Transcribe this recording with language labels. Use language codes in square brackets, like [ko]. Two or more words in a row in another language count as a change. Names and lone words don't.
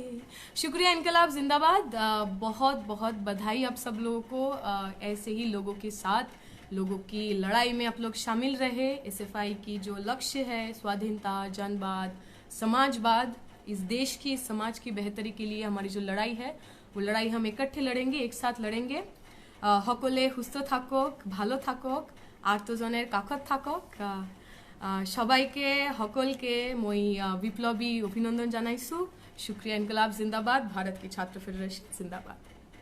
[hi] शुक्रिया, इनकलाब जिंदाबाद। बहुत बहुत बधाई आप सब लोगों को। ऐसे ही लोगों के साथ लोगों की लड़ाई में आप लोग शामिल रहे। एसएफआई की जो लक्ष्य है स्वाधीनता, जनवाद, समाजवाद, इस देश की, इस समाज की बेहतरी के लिए हमारी जो लड़ाई है वो लड़ाई हम इकट्ठे लड़ेंगे, एक साथ लड़ेंगे। [as] সকলে সুস্থ থাকক, ভালো থাকক, আত্মজনের কাষত থাকক। সবাইকে সকলকে মই বিপ্লবী অভিনন্দন জানাইছো। [hi] शुक्रिया, इनकलाब जिंदाबाद, भारत की छात्र फेडरेशन जिंदाबाद।